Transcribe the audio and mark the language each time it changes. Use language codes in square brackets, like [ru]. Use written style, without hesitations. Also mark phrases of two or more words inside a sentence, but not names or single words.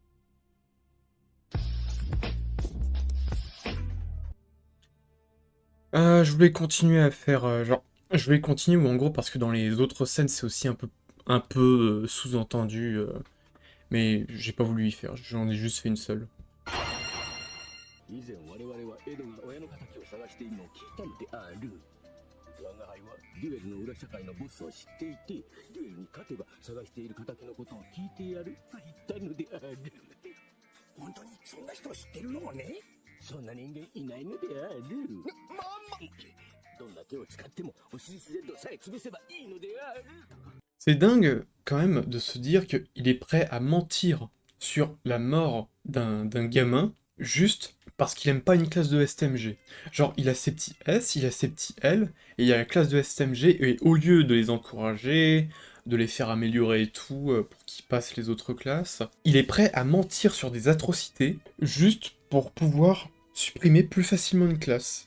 [fr] Je voulais continuer à faire je voulais continuer ou en gros parce que dans les autres scènes c'est aussi un peu sous-entendu, mais j'ai pas voulu y faire, j'en ai juste fait une seule. [ja] 以前我々はエドが親の敵を探しているのを聞いたのである。我が輩はデュエルの裏社会のボスを知っていて、デュエルに勝てば探している敵のことを聞いてやると言ったのである。本当にそんな人を知ってるのね。そんな人間いないのである。どんな手を使ってもオシリスレッドさえ潰せばいいのである。 [fr] C'est dingue quand même de se dire qu'il est prêt à mentir sur la mort d'un gamin juste parce qu'il aime pas une classe de STMG. Genre, il a ses petits S, il a ses petits L, et il y a la classe de STMG, et au lieu de les encourager, de les faire améliorer et tout, pour qu'ils passent les autres classes, il est prêt à mentir sur des atrocités, juste pour pouvoir supprimer plus facilement une classe.